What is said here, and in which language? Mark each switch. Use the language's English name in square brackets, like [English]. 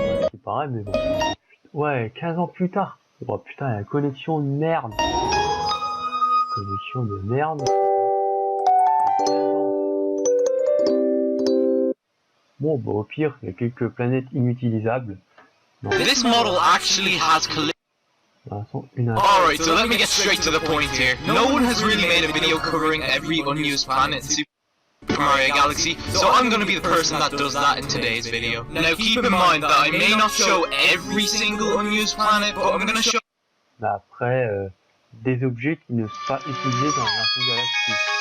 [French] C'est pareil, mais bon. Ouais, 15 ans plus tard. Oh putain, la collection de merde. Collection de merde. 15 ans. Bon, bah, au pire, il y a quelques planètes inutilisables. Non. [English] This model actually has Alright, so let me get straight to the point here. No one has really made a video covering every unused planet in Super Mario Galaxy, so I'm gonna be the person that does that in today's video. Now keep in mind that I may not show every single unused planet, but I'm gonna show... [French] Après, des objets qui ne sont pas utilisés dans la version Galaxy.